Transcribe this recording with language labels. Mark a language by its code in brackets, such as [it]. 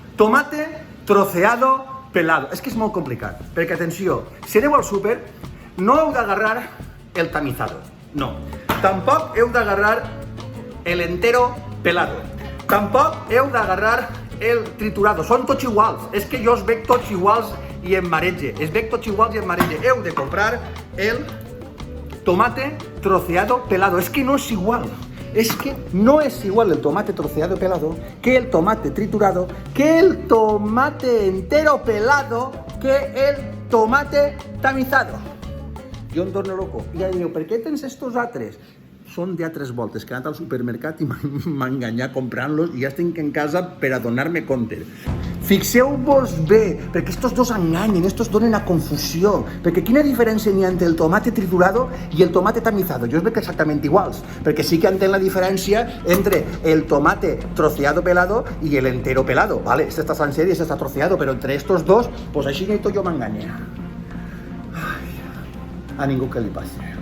[ca] Tomate troceado pelado. És que és molt complicat, perquè atenció, si aneu al súper, no heu d'agarrar el tamizado. No. Tampoc heu d'agarrar el entero pelado. Tampoc heu d'agarrar el triturado. Són tots iguals. És que jo els veig tots iguals i em marege. Els veig tots iguals i em marege. Heu de comprar el tomate troceado pelado. És que no és igual. [es] Es que no es igual el tomate troceado pelado que el tomate triturado, que el tomate entero pelado, que el tomate tamizado. [ca] Jo em torno loco. I ja diu, per què tens estos altres? Són d'altres voltes, que he anat al supermercat i m'ha enganyat comprant-los i ja estic en casa per a donar-me compte. Fixeu-vos bé, perquè estos dos enganyen, estos donen a confusió, perquè quina diferència n'hi ha entre el tomate triturado i el tomate tamizado? Jo els veig exactament iguals, perquè sí que entenc la diferència entre el tomate troceado pelado i el entero pelado, ¿vale? [es] Este está sencer y este está troceado, [ca] però entre estos dos, pues així que jo m'enganya. A ningú que li passi.